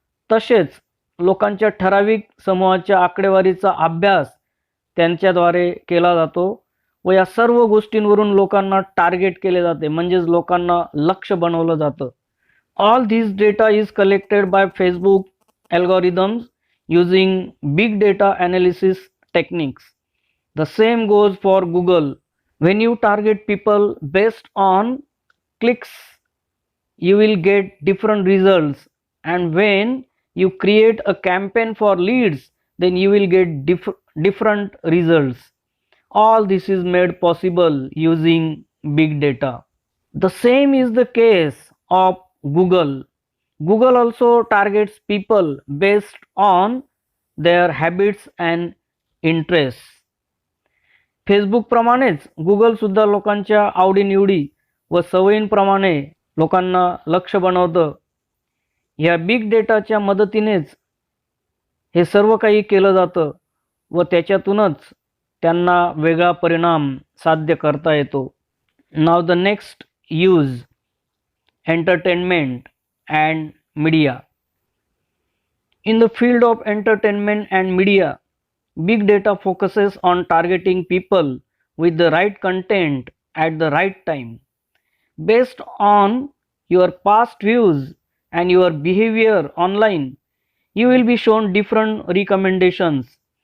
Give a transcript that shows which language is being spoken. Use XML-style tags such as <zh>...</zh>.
<mr>तसेच लोकांच्या ठराविक समूहाच्या आकडेवारीचा अभ्यास त्यांच्याद्वारे केला जातो व या सर्व गोष्टींवरून लोकांना टार्गेट केले जाते, म्हणजेच लोकांना लक्ष्य बनवलं जातं.</mr> <en>All this data is collected by Facebook algorithms using big data analysis techniques. The same goes for Google. When you target people based on clicks, you will get different results, and when you create a campaign for leads, then you will get different results. All this is made possible using big data. The same is the case of Google. Google also targets people based on their habits and interests.</en> <mr>Facebook प्रमाणेच Google सुद्धा लोकांच्या आवडीनिवडी व सवयींप्रमाणे लोकांना लक्ष्य बनवतं. या big डेटाच्या मदतीनेच हे सर्व काही केलं जातं व त्याच्यातूनच त्यांना वेगळा परिणाम साध्य करता येतो.</mr> <en>Now the next use, entertainment and media. In the field of entertainment and media, big data focuses on targeting people with the right content at the right time. Based on your past views and your behavior online, you will be shown different recommendations.</en>